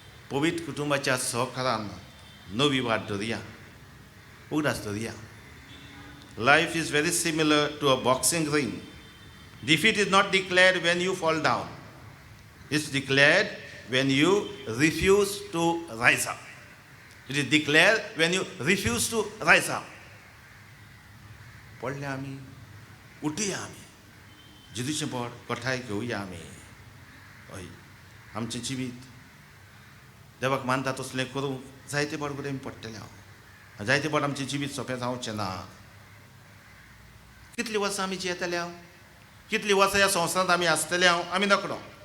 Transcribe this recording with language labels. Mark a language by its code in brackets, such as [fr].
[mr] पवित्र कुटुंबाच्या सहकारान नवी वाट धरुया. उगडास धरुया. [en] Life is very similar to a boxing ring. Defeat is not declared when you fall down. It's declared when you refuse to rise up. It is declared when you refuse to rise up. [kok] पडले आमी, उठुया आमी. जिजूचें बळ कोठाय घेवया आमी. हय, आमचें जिवीत देवाक मानता तसलें करूंक जायते बड बरें पडटलें हांव. जायते बड आमचें जिवीत सोंपें जावचें ना. कितलीं वर्सां आमी जियेतले हांव, कितलीं वर्सां ह्या संवसारांत आमी आसतले हांव, आमी नकळो.